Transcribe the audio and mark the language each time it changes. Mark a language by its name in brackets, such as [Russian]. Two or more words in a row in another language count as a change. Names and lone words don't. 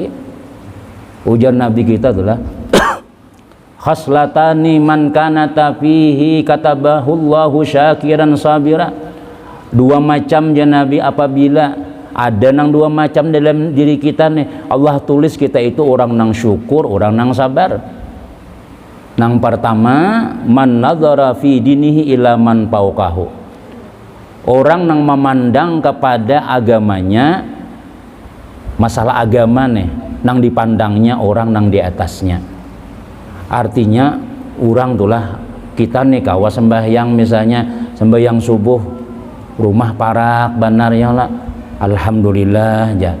[Banjar] Ujar Nabi kita tuh lah [Arabic] خصلتان من كان فيه كتبه الله شاكرا صابرا. [Banjar] Dua macam ya Nabi, apabila ada nang dua macam dalam diri kita nih, Allah tulis kita itu orang nang syukur, orang nang sabar. Nang pertama, [Arabic] من نظر في دينه إلى من فوقه. [Banjar] Orang nang memandang kepada agamanya, masalah agama nih, nang dipandangnya orang nang di atasnya. Artinya orang tulah kita nih kawa sembahyang misalnya, sembahyang subuh rumah parak benar ya lah, alhamdulillah aja.